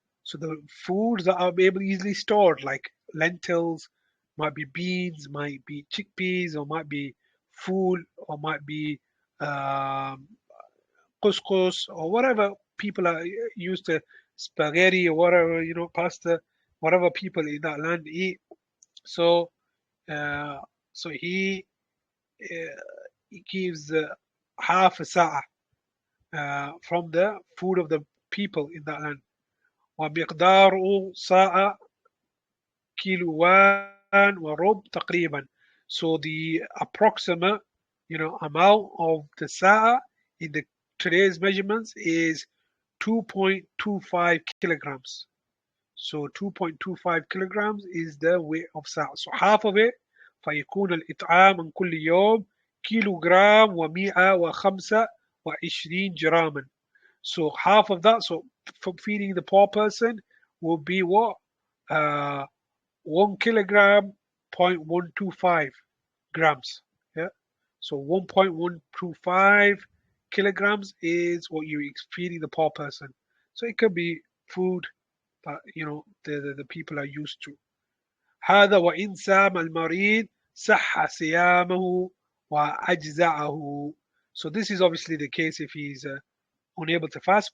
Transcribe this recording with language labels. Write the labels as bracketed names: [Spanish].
[English] So the foods that are able easily stored, like lentils, might be beans, might be chickpeas, or might be food, or might be um, couscous, or whatever people are used to, spaghetti or whatever, pasta, whatever people in that land eat. So, uh, so he gives half a sa'a from the food of the people in that land. [Arabic] ومقدار ساعة كيلوان وربع تقريبا. [English] So the approximate, amount of the sa'a in the today's measurements is 2.25 kilograms. So 2.25 kilograms is the weight of sa'a. So half of it, [Arabic] فيكون الإطعام من كل يوم كيلوغرام و125 جراما. [English] So half of that, so from feeding the poor person will be what? 1 kilogram, 0.125 grams. Yeah. So 1.125 kilograms is what you're feeding the poor person. So it could be food that the people are used to. [Arabic] هذا وإن سام المريض صح صيامه وأجزعه. [English] So this is obviously the case if he's unable to fast.